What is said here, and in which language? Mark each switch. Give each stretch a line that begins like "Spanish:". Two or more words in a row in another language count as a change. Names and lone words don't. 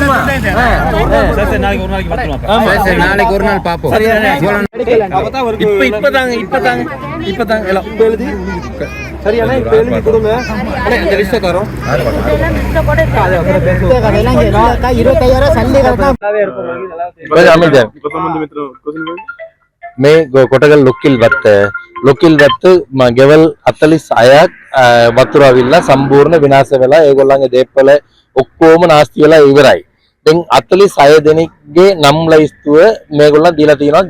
Tamil: நாளைக்கு ஒரு நாள் பாப்போம். இப்பதாங்க எல்லாம் எழுதி சரியான இப்ப எழுதி கொடுங்க. இந்த லிஸ்ட் தரோம். 25,000 சல்லி
Sinhala: මේ කොටගල් ලොක්කිල් වත්ත ගෙවල් 46ක් වතුර අවිල්ලා සම්පූර්ණ විනාශ වෙලා ඒගොල්ලන්ගේ දේපල ඔක්කොම නාස්ති වෙලා ඉවරයි. දැන් 46 දෙනෙක්ගේ නම් ලයිස්තුව මේගොල්ලන් දීලා තියෙනවා.